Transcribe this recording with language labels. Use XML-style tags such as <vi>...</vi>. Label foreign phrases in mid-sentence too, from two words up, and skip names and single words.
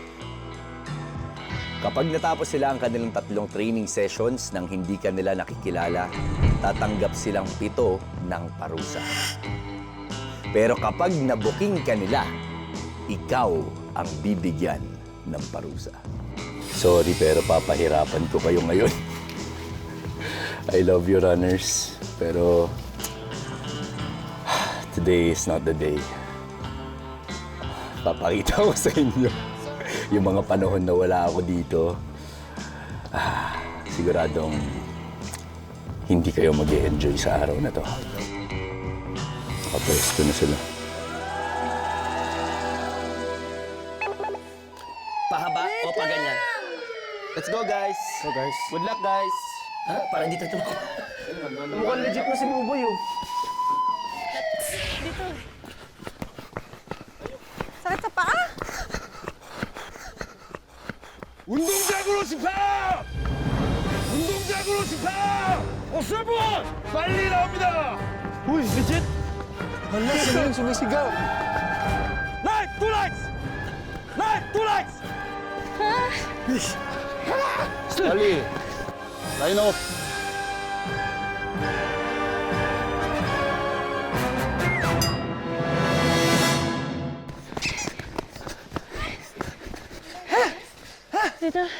<tl>Kapag natapos sila ang kanilang 3 training sessions nang hindi kanila nakikilala, tatanggap silang 7 ng parusa. Pero kapag nabuking kanila, ikaw ang bibigyan ng parusa. Sorry, pero papahirapan ko kayo ngayon.</tl> <en>I love you, runners. Pero today is not the day.</en> <tl>Papakita ko sa inyo yung mga panahon na wala ako dito. Siguradong hindi kayo mag-e-enjoy sa araw na to. Kapwesto na sila. Pahaba o paganyan?</tl> <en>Let's go, guys! So guys, Good luck, guys!</en> <tl>Ha? Parang dito tumakbo. mukhang legit na si Buboy, oh. Dito. Sakit sa paa?</tl> <ko>운동장으로 집합! 운동장으로 집합! 없을 분! 빨리 나옵니다!</ko> <tl>Uy, legit! Hala, sino yung sumisigaw?</tl> <en>Light! 2 lights! Light! 2 lights!</en> <tl>Dali!</tl> <en>Line off!</en> <tl>Dito.</tl>